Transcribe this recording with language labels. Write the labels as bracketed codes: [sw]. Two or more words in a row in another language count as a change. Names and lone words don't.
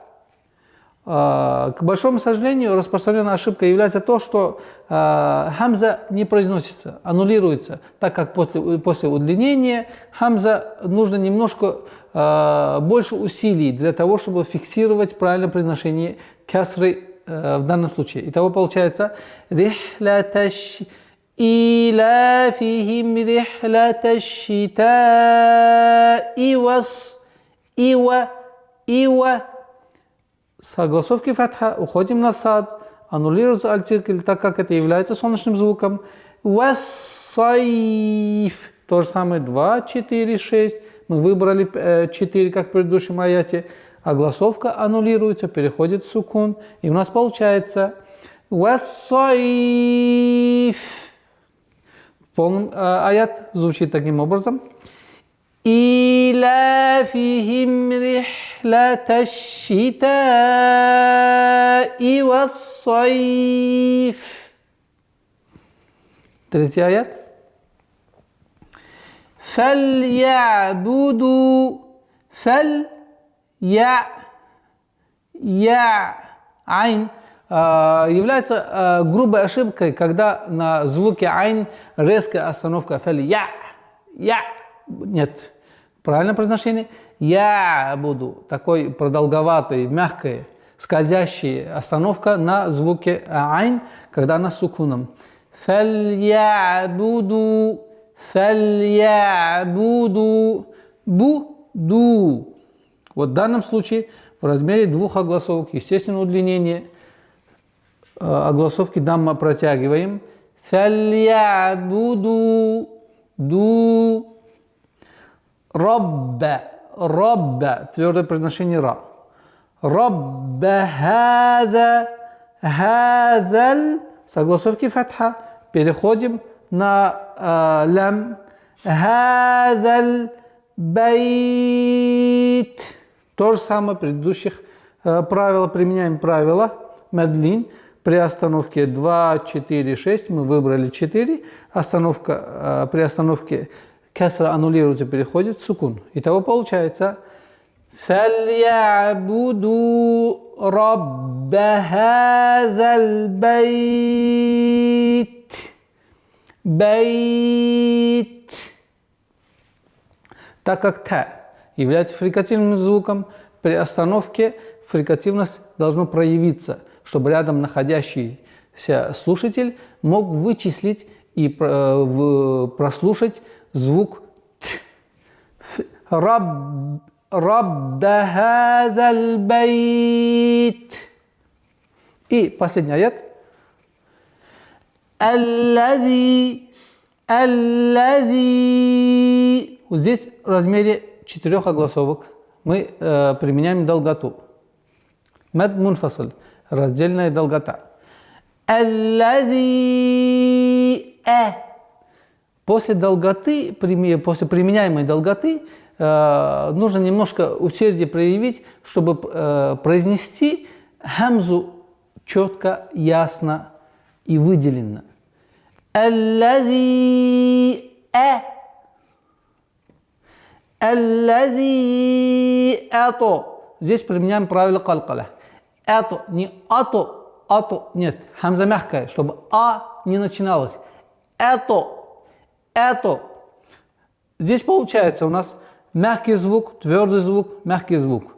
[ru] К большому сожалению, распространенной ошибкой является то, что хамза не произносится, аннулируется, так как после удлинения хамза нужно немножко больше усилий для того, чтобы фиксировать правильное произношение касры в данном случае. Итого получается [ar] рихлята إِلَافِهِمْ رِحْلَةَ الشِّتَاءِ إِوَ. [ru] С огласовки фатха уходим на сад, аннулируется артикль, так как это является солнечным звуком. وَالصَّيْفِ. То же самое 2, 4, 6. Мы выбрали 4, как в предыдущем аяте. Огласовка аннулируется, переходит в сукун. И у нас получается وَالصَّيْفِ. Полный аят звучит таким образом. [ar] إِلَافِهِمْ رِحْلَةَ الشِّتَاءِ وَالصَّيْفِ. [ru] Третий аят. فَلْيَعْبُدُوا айн. Является грубой ошибкой, когда на звуке айн резкая остановка фаль-я. Нет. Правильное произношение я буду. Такой продолговатый, мягкая, скользящая остановка на звуке айн, когда она с сукуном. Фаль-я-буду. Буду. Вот в данном случае в размере 2 огласовок, естественно, удлинение. огласовки дамма протягиваем. Фальябуду. Ду. Рабба. Рабба. Твердое произношение ра. [ar] رب هذا. [ru] Хадаль. Согласовки фатха. Переходим на лям. [ar] هذا البيت. [ru] То же самое предыдущих правила. Применяем правила. Медлин. При остановке 2, 4, 6 мы выбрали 4. При остановке кесра аннулируется, переходит в сукун. Итого получается [ar] فَلْيَعْبُدُوا رَبَّ هَذَا الْبَيْتِ. [ru] Бейт. Так как та является фрикативным звуком, при остановке фрикативность должна проявиться, чтобы рядом находящийся слушатель мог вычислить и прослушать звук т. [ar] رب هذا البيت. [ru] И последний аят. Аллази. Вот здесь в размере 4 огласовок мы применяем долготу. [ar] مد منفصل. [ru] Раздельная долгота. Аллази. После долготы, после применяемой долготы, нужно немножко усердие проявить, чтобы произнести хамзу четко, ясно и выделенно. Аллази. Аллази. Здесь применяем правило калкаля. Это не ато, нет, хамза мягкая, чтобы не начиналось. Это. Здесь получается у нас мягкий звук, твердый звук, мягкий звук.